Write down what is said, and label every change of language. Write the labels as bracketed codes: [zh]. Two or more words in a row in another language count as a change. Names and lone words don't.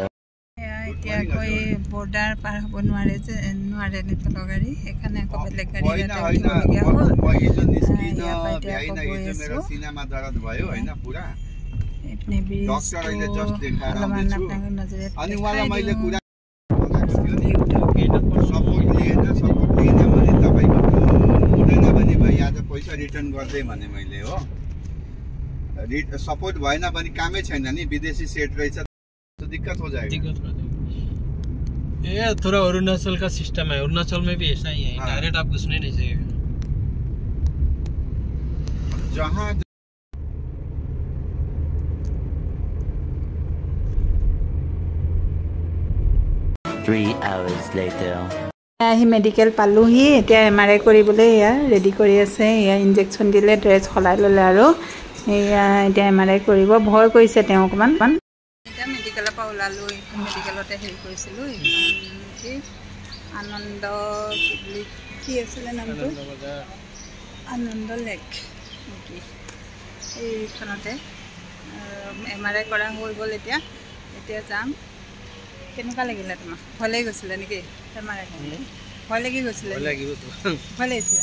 [as] এতিয়া কই বৰ্ডাৰ পাৰ হ'ব নোৱাৰে নেপালৰ গাড়ী এখানে আকৌ বেলেগ গাড়ী এটা উঠিবলগীয়া হ'ল মই এইজন নিস্কিন ভ্যাই না এই যে [ne] मेरो सिनेमा दर्द भयो हैन पुरा डॉक्टर अहिले जस्ट देखाएर आउँछु अनि उहाँलाई मैले कुरा सपोर्ट लिएन भने तपाईको हुँदैन भने भाइ आज पैसा रिटर्न गर्दै भने मैले हो सपोर्ट भएन भने कामै छैन नि विदेशी सेट रहेछ [hi] तो दिक्कत हो जाएगा ये थोड़ा अरुणाचल का सिस्टम है अरुणाचल में भी ऐसा ही है डायरेक्ट आप घुसने नहीं चाहिए जहाँ [en] 3 hours later. [as] আহি মেডিকেল পালোহি এতিয়া MRI কৰিবলৈ ৰেডি কৰি আছে ইনজেকচন দিলে ড্ৰেছ খলাই ল'লে আৰু এতিয়া MRI কৰিব ভয় কৰিছে তেওঁ অকমান এটা মেডিকেলৰ পৰা ওলালো মেডিকেলতে হেৰি কৰিছিলোঁ কি আনন্দ কি আছিলে নামটো আনন্দ লেক নেকি এইখনতে MRI কৰা হৈ গ'ল এতিয়া যাম কেনেকুৱা লাগিলে তোমাৰ ভয় লাগি গৈছিলে নেকি MRI ভয় লাগি গৈছিলে ভয় লাগিছিলে